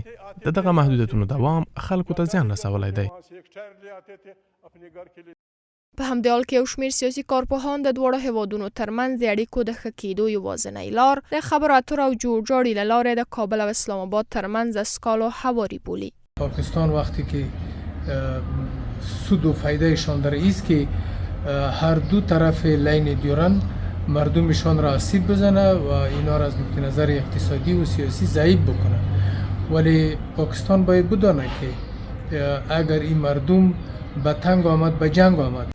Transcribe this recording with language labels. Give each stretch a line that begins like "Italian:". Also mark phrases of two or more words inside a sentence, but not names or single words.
Pashto: د دغه محدودیتونو دوام خلکو ته زیان رسولی دی. په همدې حال کې یو شمېر سیاسي کارپوهان د دواړو هېوادونو ترمنځ د اړیکو د ښه کېدو یوازینۍ لار د خبرواترو او جوړجاړي له لارې د کابل او اسلام آباد ترمنځ اسکالو هواری بولي.
Persian: پاکستان وقتی که سود و فایدهشان در ایست که هر دو طرف لین دیورن مردمشان را آسیب بزنه و اینا را از نقطه نظر اقتصادی و سیاسی ضعیف بکنه، ولی پاکستان باید بدانه که اگر این مردم به تنگ آمد به جنگ آمد.